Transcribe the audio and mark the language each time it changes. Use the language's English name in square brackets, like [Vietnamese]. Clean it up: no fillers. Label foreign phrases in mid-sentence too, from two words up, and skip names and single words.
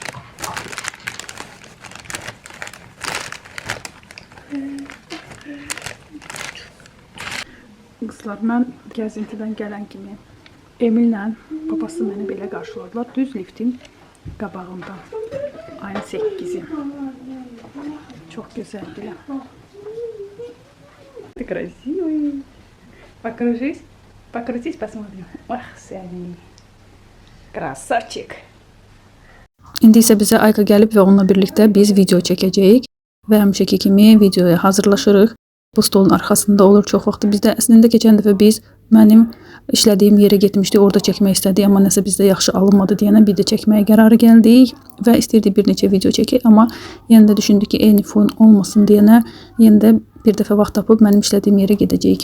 [Azerbaijani] Qızlar, mən gəzintidən gələn kimi Emillə babası məni belə qarşıladılar. Düz liftin qabağında. Ayın 8-i. Çox gözəldir. [Russian] Ты красивый. Покружись. Покрутись, посмотрим. Ах, сəni. Красавчик. [Azerbaijani] İndi isə bizə Ayka gəlib və onunla birlikdə biz video çəkəcəyik. Və həmişəki kimi videoya hazırlaşırıq. Bu stolun arxasında olur çox vaxt bizdə. Əslində keçən dəfə biz mənim işlədiyim yerə getmişdik, orada çəkmək istədik, amma nəsə bizdə yaxşı alınmadı deyənə bir də çəkməyə qərarı gəldik və istirdik bir neçə video çəkək, amma yenə də düşündük ki, eyni fon olmasın deyənə yenə də bir dəfə vaxt tapıb mənim işlədiyim yerə gedəcəyik.